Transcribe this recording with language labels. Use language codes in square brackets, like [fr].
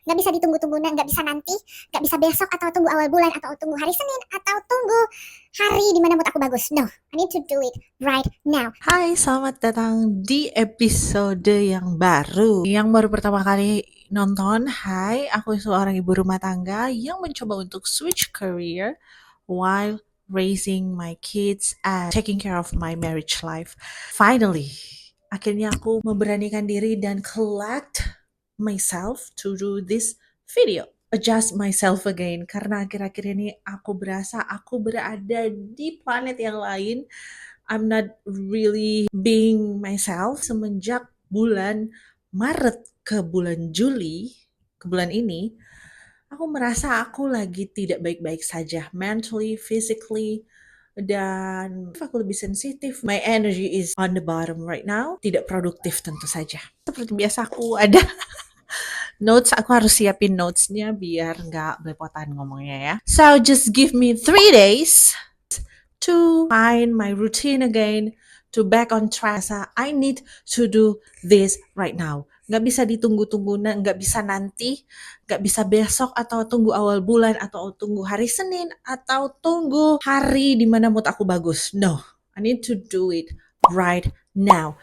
[id] Nggak bisa ditunggu-tunggu, nggak bisa nanti, nggak bisa besok, atau tunggu awal bulan, atau tunggu hari Senin, atau tunggu hari dimana mood aku bagus. [en] No, I need to do it right now. [id] Hai, selamat datang di episode yang baru. Yang baru pertama kali nonton, hai, aku seorang ibu rumah tangga yang mencoba untuk [en] switch career while raising my kids and taking care of my marriage life. Finally, [id] akhirnya aku memberanikan diri dan [en] collect myself to do this video. Adjust myself again, [id] karena akhir-akhir ini aku berasa aku berada di planet yang lain. [en] I'm not really being myself. [id] Semenjak bulan Maret ke bulan Juli, ke bulan ini, aku merasa aku lagi tidak baik-baik saja, [en] mentally, physically, [id] dan aku lebih sensitif. [en] My energy is on the bottom right now. [id] Tidak produktif tentu saja. Seperti biasa aku ada notes, aku harus siapin notesnya biar nggak belepotan ngomongnya ya. [en] So just give me 3 days to find my routine again, to back on track. I need to do this right now. [id] Nggak bisa ditunggu-tunggu, nggak bisa nanti, nggak bisa besok, atau tunggu awal bulan, atau tunggu hari Senin, atau tunggu hari dimana mood aku bagus. [en] No, I need to do it right now.